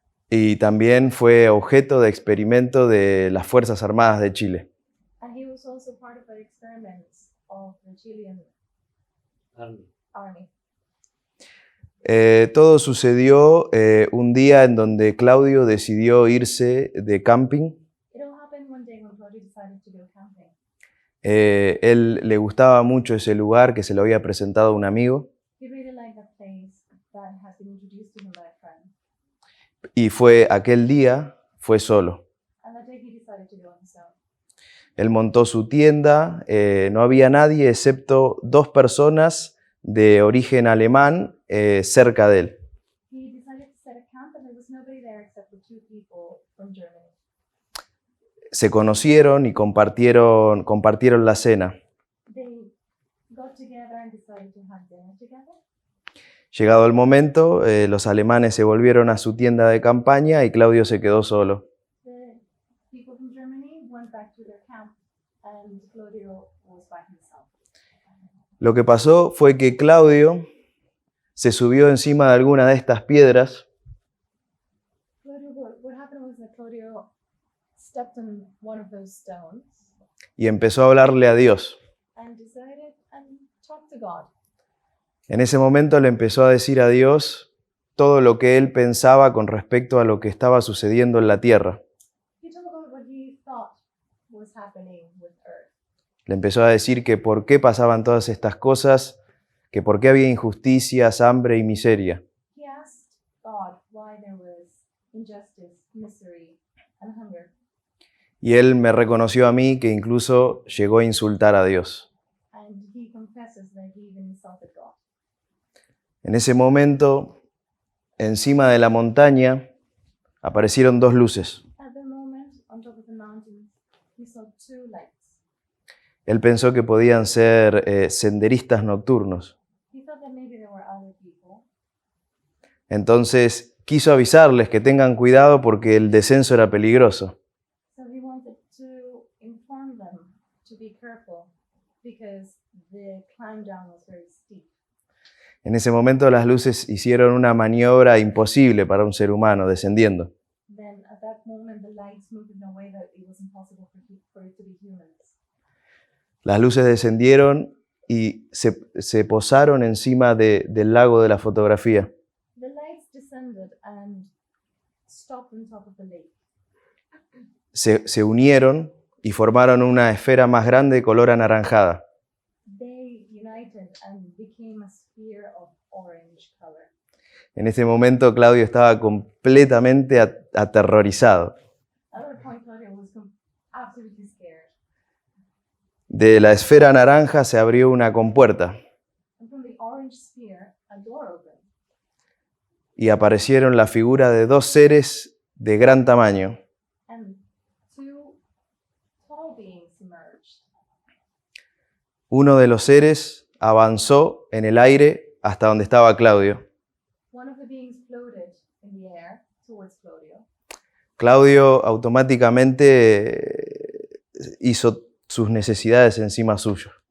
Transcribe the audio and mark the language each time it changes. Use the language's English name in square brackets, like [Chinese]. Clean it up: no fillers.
[Spanish] Y también fue objeto de experimento de las Fuerzas Armadas de Chile. [English] And he was also part of the experiments of the Chilean army. [Spanish] Todo sucedió un día en donde Claudio decidió irse de camping. [English] It all happened one day when Claudio decided to go camping. [Spanish] Él le gustaba mucho ese lugar que se lo había presentado un amigo [English] He really liked that place that had been introduced to him by a friend. [Spanish] y aquel día fue solo. [English] And that day he decided to go on his own. [Spanish] Él montó su tienda, no había nadie excepto 2 personas de origen alemán cerca de él. [English] He decided to set a camp and there was nobody there except for 2 people from Germany. [Spanish] Se conocieron y compartieron la cena. [English] They got together and decided to have dinner together. [Spanish] Llegado el momento, los alemanes se volvieron a su tienda de campaña y Claudio se quedó solo. [English] The people from Germany went back to their camp and Claudio was by himself. [Spanish] Lo que pasó fue que Claudio se subió encima de alguna de estas piedras [English] What happened was that Claudio stepped on one of those stones [Spanish] y empezó a hablarle a Dios. [English] and decided and talked to God. [Spanish] En ese momento le empezó a decir a Dios todo lo que él pensaba con respecto a lo que estaba sucediendo en la tierra. [English] He told God what he thought was happening with Earth. [Spanish] Le empezó a decir que por qué pasaban todas estas cosas, que por qué había injusticias, hambre y miseria. [English] He asked God why there was injustice, misery, and hunger. [Spanish] Y él me reconoció a mí que incluso llegó a insultar a Dios. [English] And he confesses that he even insulted God. [Spanish] En ese momento, encima de la montaña, aparecieron dos luces. [English] At the moment, on top of the mountain, he saw two lights. [Spanish] Él pensó que podían ser senderistas nocturnos. [English] He thought that maybe there were other people. [Spanish] Entonces quiso avisarles que tengan cuidado porque el descenso era peligroso. [English] So he wanted to inform them to be careful because the climb down was very steep. [Spanish] En ese momento las luces hicieron una maniobra imposible para un ser humano descendiendo. [English] Then at that moment, the lights moved in a way that it was impossible for it to be humans. [Spanish] Las luces descendieron y se posaron encima del lago de la fotografía. [English] The lights descended and stopped on top of the lake. [Spanish] Se unieron y formaron una esfera más grande de color anaranjada. [English] They united and became a sphere of orange color. [Spanish] En ese momento Claudio estaba completamente aterrorizado. [English] At that point, Claudia was absolutely scared. [Spanish] De la esfera naranja se abrió una compuerta [English] And from the orange sphere, a door opened. [Spanish] y aparecieron la figura de dos seres de gran tamaño. [English] And two tall beings emerged. [Spanish] Uno de los seres avanzó en el aire hasta donde estaba Claudio. [English] One of the beings floated in the air towards Claudio. [Spanish] Claudio automáticamente hizo sus necesidades encima suyo.